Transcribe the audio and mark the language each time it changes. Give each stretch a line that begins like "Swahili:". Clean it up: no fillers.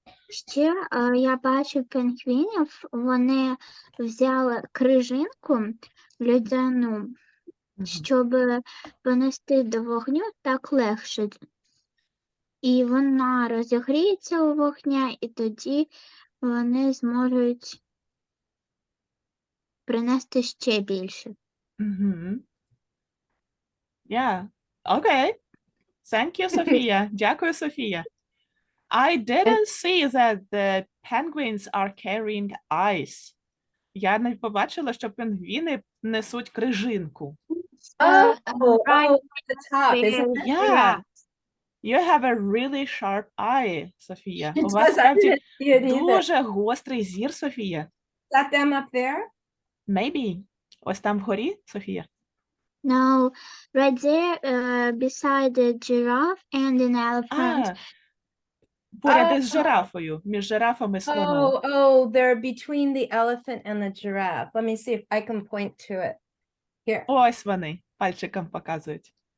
Ukrainian: Ще я бачу пінгвінів, вони взяли крижинку льодяну, щоб понести до вогню, так легше. і вона розігріється у вогня, і тоді вони зможуть принести ще більше.
English: Mm-hmm. Yeah. Okay. Thank you, Софія.
Ukrainian: Дякую, Софія.
English: I didn't see that the penguins are carrying ice.
Ukrainian: Я не побачила, що пінгвіни несуть крижинку.
English: Oh, Right at the top, isn't it? Yeah. You have a really sharp eye, Софія.
Ukrainian: У вас
English: Because I
Ukrainian: справді
English: didn't see it either.
Ukrainian: дуже гострий зір, Софія.
English: Is that them up there? Maybe.
Ukrainian: Ось там вгорі, Софія.
English: No, right there, beside the giraffe and an elephant.
Ukrainian: А, поряд із жирафою, між жирафом і слоном.
English: Oh, they're between the elephant and the giraffe. Let me see if I can point to it. Here.
Ukrainian: Ось вони, пальчиком показують.